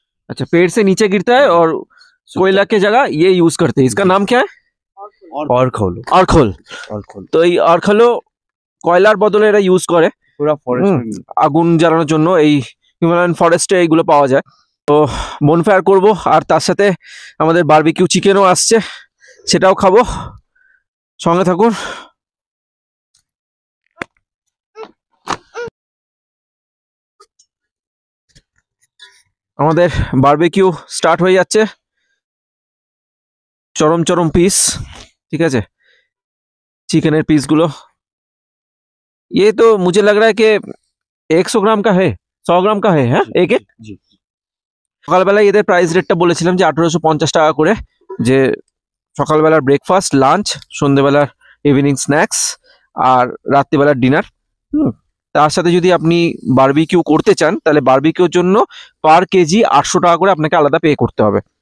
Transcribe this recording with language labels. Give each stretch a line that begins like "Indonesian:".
Hindi: अच्छा, पेड़ से नीचे गिरता है और कोयला के जगह ये यूज करते हैं। इसका नाम क्या है? और खोलो
Bangla: আরখোল।
Hindi: और खोलो
Bangla: তো এই আরখোলও কয়লার বদলে এরা ইউজ করে
Hindi: पूरा फॉरेस्ट में
Bangla: আগুন জ্বালানোর জন্য। এই হিমালয়ান ফরেস্টে এইগুলো পাওয়া যায়। তো বনফায়ার করব, আর তার সাথে আমাদের বারবিকিউ চিকেনও আসছে, সেটাও খাবো। সঙ্গে থাকুন। আমাদের বারবিকিউ স্টার্ট হয়ে যাচ্ছে। চরম চরম পিস, ঠিক আছে, চিকেনের পিসগুলো।
Hindi: ये तो मुझे लग रहा है कि 100 ग्राम का है, 100 ग्राम का है,
Bangla: হ্যাঁ এক এক।
Hindi: जी
Bangla: সকালবেলায় এদের প্রাইস রেটটা বলেছিলাম যে 1850 টাকা করে, যে সকালবেলার ব্রেকফাস্ট, লাঞ্চ, সন্ধ্যেবেলার ইভিনিং স্ন্যাক্স, আর রাত্রিবেলার ডিনার। তার সাথে যদি আপনি বারবিকিউ করতে চান, তাহলে বারবিকিউর জন্য পার কেজি 800 টাকা করে আপনাকে আলাদা পে করতে হবে।